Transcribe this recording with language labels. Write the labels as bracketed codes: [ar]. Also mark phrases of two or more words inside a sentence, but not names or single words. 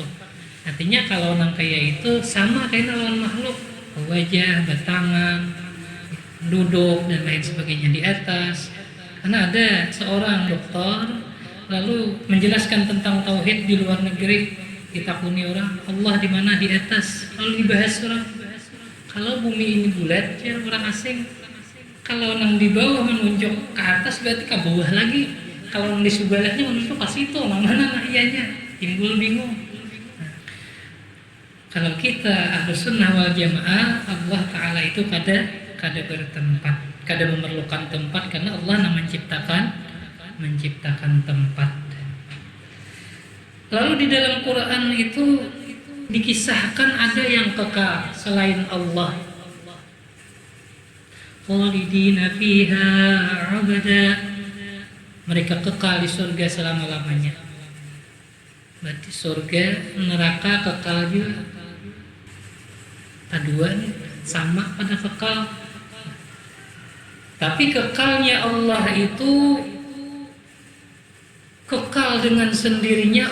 [bjn] Artinya kalau nang kayak itu sama kayak lawan makhluk, wajah, bertangan, duduk dan lain sebagainya di atas. Karena ada seorang dokter lalu menjelaskan tentang tauhid di luar negeri, ditakuni orang Allah di mana, di atas. Lalu dibahas orang, kalau bumi ini bulat ya orang asing, kalau nang di bawah menunjuk ke atas berarti ke bawah lagi, kalau nang di sebelahnya menunjuk ke situ, nang mana nah iyanya, timbul bingung. Nah, kalau kita Ahlus Sunnah wal Jamaah, Allah Ta'ala itu kada bertempat, kada memerlukan tempat, karena Allah yang menciptakan tempat. [id] Lalu di dalam Quran itu dikisahkan ada yang kekal selain Allah. [ar] خالدين فيها أبدا, [id] mereka kekal di surga selama-lamanya. Berarti surga, neraka kekal juga. [bjn] Taduan sama pada kekal. [id] Tapi kekalnya Allah itu kekal dengan sendirinya.